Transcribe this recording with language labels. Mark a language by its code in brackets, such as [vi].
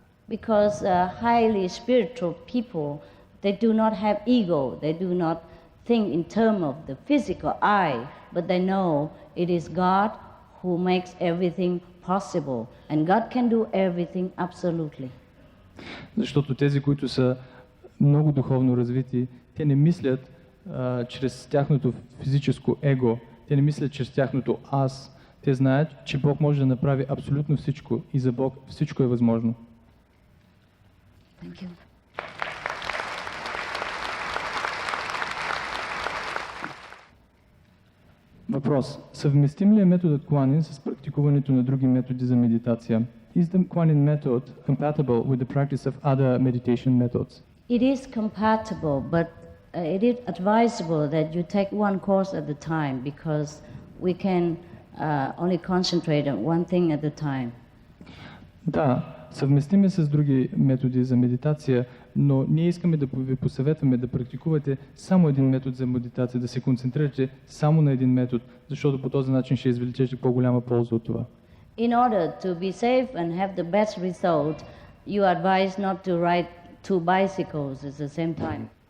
[en] Because highly spiritual people, they do not have ego, they do not think in terms of the physical I, but they know it is God who makes everything possible, and God can do everything absolutely. [bg] Защото тези, които са много духовно развити, те не мислят чрез тяхното физическо его, те не мислят чрез тяхното аз. Те знаят, че Бог може да направи абсолютно всичко и за Бог всичко е възможно. [en] Thank you. [bg] Въпрос. Съвместим ли е методът Куанин с практикуването на други методи за медитация? [en] Is the Kuan-Yin method compatible with the practice of other meditation methods? It is compatible, but it is advisable that you take one course at a time because we can only concentrate on one thing at a time. [bg] Да, съвместим е с други методи за медитация, но ние искаме да ви посъветваме да практикувате само един метод за медитация, да се концентрирате само на един метод, защото по този начин ще извлечете по-голяма полза от това. [en] In order to be safe and have the best result, you advise not to ride two bicycles at the same time.